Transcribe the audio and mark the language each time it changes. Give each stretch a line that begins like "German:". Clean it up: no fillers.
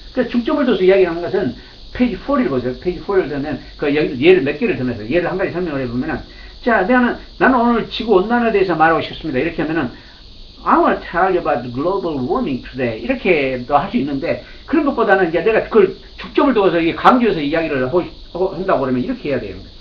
Korean: 그래서 중점을 둬서 이야기하는 것은 페이지 4를 보세요. 페이지 4를 들면 예를 몇 개를 들면서 예를 한 가지 설명을 해보면은, 자, 나는 오늘 지구 온난화에 대해서 말하고 싶습니다. 이렇게 하면은
English: I want to tell you about global warming today.
Korean: 이렇게도 할 수 있는데, 그런 것보다는 이제 내가 그걸 중점을 두어서 강조해서 이야기를 한다고 그러면 이렇게 해야 돼요.